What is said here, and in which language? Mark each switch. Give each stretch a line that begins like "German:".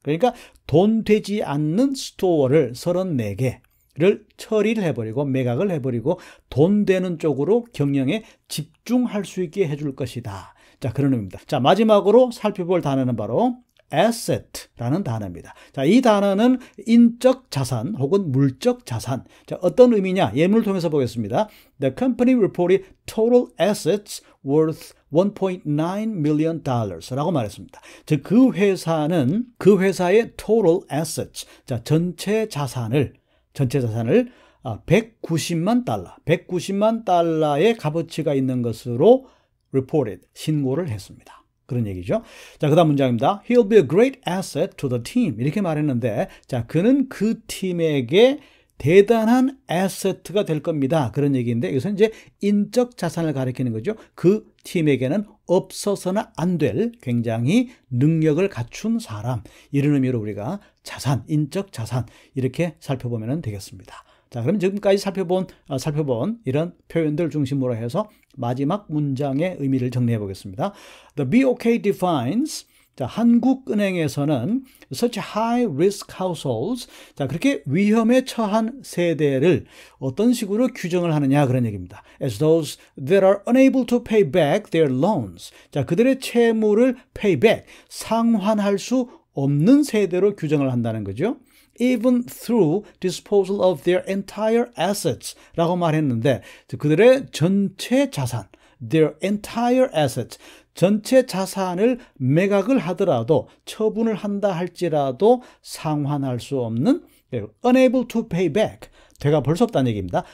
Korean: 그러니까 돈 되지 않는 스토어를 34개를 처리를 해버리고 매각을 해버리고 돈 되는 쪽으로 경영에 집중할 수 있게 해줄 것이다. 자, 그런 의미입니다. 자, 마지막으로 살펴볼 단어는 바로 asset라는 단어입니다. 자, 이 단어는 인적 자산 혹은 물적 자산. 자, 어떤 의미냐? 예문을 통해서 보겠습니다.
English: The company reported total assets worth $1.9 million
Korean: 라고 말했습니다. 즉, 그 회사는 그 회사의
English: total assets,
Korean: 자, 전체 자산을 190만 달러의 값어치가 있는 것으로 reported, 신고를 했습니다. 그런 얘기죠. 자, 그 다음 문장입니다.
English: He'll be a great asset to the team.
Korean: 이렇게 말했는데, 자, 그는 그 팀에게 대단한 asset가 될 겁니다. 그런 얘기인데, 이것은 이제 인적 자산을 가리키는 거죠. 그 팀에게는 없어서는 안 될 굉장히 능력을 갖춘 사람. 이런 의미로 우리가 자산, 인적 자산, 이렇게 살펴보면 되겠습니다. 자, 그럼 지금까지 살펴본 이런 표현들 중심으로 해서 마지막 문장의 의미를 정리해 보겠습니다.
English: The BOK defines,
Korean: 자, 한국은행에서는
English: such high risk households,
Korean: 자, 그렇게 위험에 처한 세대를 어떤 식으로 규정을 하느냐 그런 얘기입니다.
English: As those that are unable to pay back their loans,
Korean: 자, 그들의 채무를
English: pay back,
Korean: 상환할 수 없는 세대로 규정을 한다는 거죠.
English: Even through disposal of their entire assets
Korean: 라고 말했는데 그들의 전체 자산,
English: their entire assets,
Korean: 전체 자산을 매각을 하더라도 처분을 한다 할지라도 상환할 수 없는
English: unable to pay back,
Korean: 되갚을 수 없다는 얘기입니다.